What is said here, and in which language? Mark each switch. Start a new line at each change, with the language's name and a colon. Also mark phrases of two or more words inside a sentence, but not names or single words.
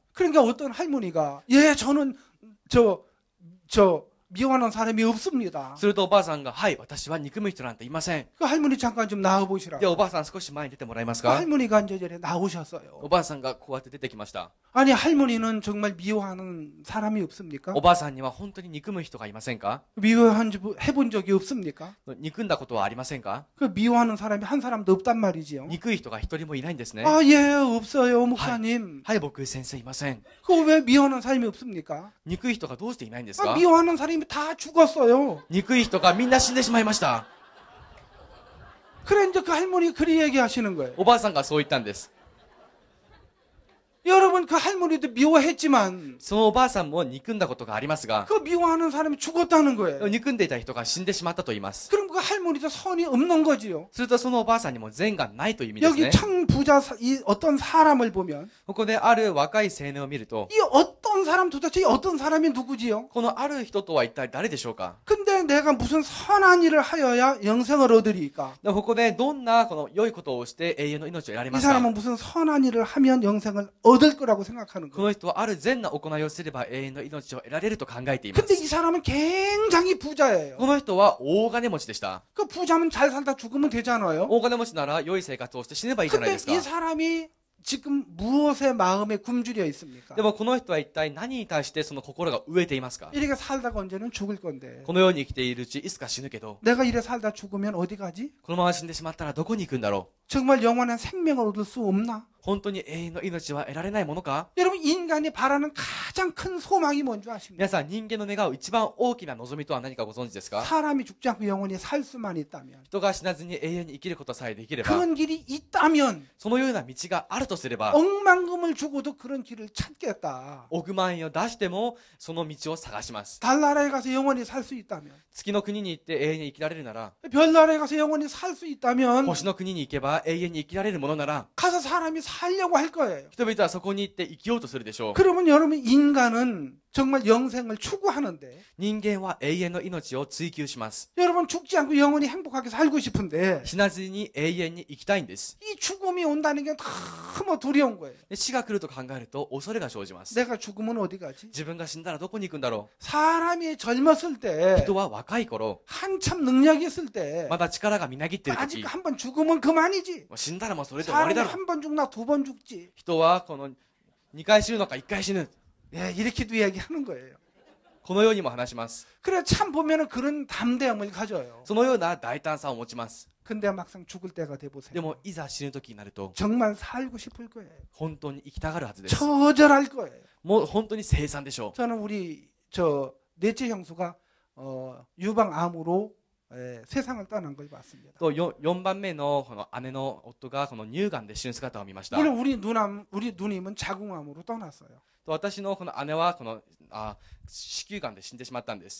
Korean: 그러니까 어떤 할머니가 예 저는 저 미워하는 사람이 없습니다.
Japanese: するとおばあさんが、はい、私は憎む人なんていません。
Korean: 그 할머니 잠깐 좀 나와 보시라.
Japanese: で、おばあさん少し前に出てもらえます
Korean: 그
Japanese: か？
Korean: 할머니가 이제 저래 나오셨어요.
Japanese: おばあさんがこうやって出てきました。
Korean: 아니 할머니는 정말 미워하는 사람이 없습니까?
Japanese: おばあさんには本当に憎む人がいませんか？
Korean: 해본 적이 없습니까?
Japanese: 憎んだことはありませんか？
Korean: 그 미워하는 사람이 한 사람도 없단 말이지요.
Japanese: 憎い人が一人もいないんですね。
Korean: 아, 예, 없어요, 목사님.
Japanese: はい、僕先生いません。
Korean: 그거 왜 미워하는 사람이 없습니까?
Japanese: 憎い人がどうしていないんですか？
Korean: 아, 미워하는 사람이 다 죽었어요.
Japanese: 憎い人がみんな死んでしまいました。
Korean: 그래, 이제 그 할머니가 그리 얘기하시는 거예요.
Japanese: おばあさんがそう言ったんです。
Korean: 여러분, 그 할머니도 미워했지만,
Japanese: そのおばあさんも憎んだことがありますが、
Korean: 그 미워하는 사람이 죽었다는 거예요.
Japanese: 憎んでいた人が死んでしまったと言います。
Korean: 그럼 그 할머니도 선이 없는 거지요.
Japanese: するとそのおばあさんにも善がないという意味です
Korean: 여기
Japanese: ね。
Korean: 청부자, 이 어떤 사람을 보면,
Japanese: ここである若い青年を見ると、
Korean: 이 어떤 사람 도대체 이 어떤 사람이 누구지요?
Japanese: このある人とは一体誰でしょうか？
Korean: 근데 내가 무슨 선한 일을 하여야 영생을 얻으리까?
Japanese: でここでどんなこの良いことをして永遠の命を得られ
Korean: 이
Japanese: ますか？
Korean: 사람은 무슨 선한 일을 하면 영생을 얻을 거라고 생각하는
Japanese: こ
Korean: 거예요.
Japanese: の人はある善な行いをすれば永遠の命を得られると考えていま
Korean: 근데
Japanese: す。
Korean: 이 사람은 굉장히 부자예요.
Japanese: この人は大金持ちでした。
Korean: 그 부자면 잘 살다 죽으면 되잖아요.
Japanese: 大金持ちなら良い生活をして死ねばいいじゃないで
Korean: 근데
Japanese: すか。
Korean: 이 사람이 지금 무엇에 마음에 굶주려 있습니까?
Japanese: でもこの人は一体何に対してその心が飢えていますか？
Korean: 이렇게 살다가 언제는 죽을 건데
Japanese: この世に生きているうちいつか死ぬけど、
Korean: 내가 이래 살다 죽으면 어디 가지?
Japanese: このまま死んでしまったらどこに行くんだろ
Korean: 정말 영원한 생명을 얻을 수 없나?
Japanese: う。本当に永遠の命は得られないものか？
Korean: 여러분 인간이 바라는 가장 큰 소망이 뭔지 아십니까?
Japanese: 皆さん、人間の願う一番大きな望みとは何かご存知ですか？
Korean: 사람이 죽지 않고 영원히 살 수만 있다면
Japanese: 人が死なずに永遠に生きることさえできれば、
Korean: 그런 길이 있다면
Japanese: そのような道があるとすれば、
Korean: 억만금을 주고도 그런 길을 찾겠다.
Japanese: 億万円を出してもその道を探します。
Korean: 달나라에 가서 영원히 살 수 있다면
Japanese: 月の国に行って永遠に生きられるなら、
Korean: 별나라에 가서 영원히 살 수 있다면
Japanese: 星の国に行けば永遠に生きられるものなら、
Korean: 가서 사람이 살려고 할 거예요.
Japanese: 人々はそこに行って生きようとするでしょう。
Korean: 그러면 여러분 인간은 정말 영생을 추구하는데
Japanese: 人間は永遠の命を追求します。
Korean: 여러분 죽지 않고 영원히 행복하게 살고 싶은데
Japanese: 死なずに永遠に生きたいんです。
Korean: 이 죽음이 온다는 게 너무 두려운 거예요.
Japanese: で死が来ると考えると恐れが生じます。
Korean: 내가 죽으면 어디 가지?
Japanese: 自分が死んだらどこに行くんだろ
Korean: 사람이 젊었을
Japanese: う。
Korean: 때
Japanese: 人は若い頃、
Korean: 한참 능력이 있을 때
Japanese: まだ力がみなぎっている
Korean: 아직
Japanese: 時、
Korean: 한 번 죽으면 그만이지.
Japanese: もう死んだらもうそれで終わり
Korean: 사람이
Japanese: だろう。
Korean: 한 번 죽나 두 번 죽지.
Japanese: 人はこの2回死ぬのか1回死ぬ。
Korean: 예, 이렇게도 얘기하는 거예요.
Japanese: このようにも話します。
Korean: 그래 참 보면은 그런 담대함을 가져요.
Japanese: そのような大胆さを持ちます。
Korean: 근데 막상 죽을 때가 돼
Japanese: で
Korean: 보세요.
Japanese: もいざ死ぬ時になると
Korean: 정말 살고 싶을 거예요.
Japanese: 本当に生きたがるはずです。
Korean: 처절할 거예요.
Japanese: もう本当に凄惨でしょ
Korean: 저는 우리 저 넷째 형수가 유방암으로 세상을 떠난 걸 봤습니다.
Japanese: う。と 4番目のこの姉の夫がこの乳がんで死ぬ姿を見ました。
Korean: 물론 우리 누님은 자궁암으로 떠났어요.
Japanese: と私のこの姉はこの子宮がんで死んでしまったんです。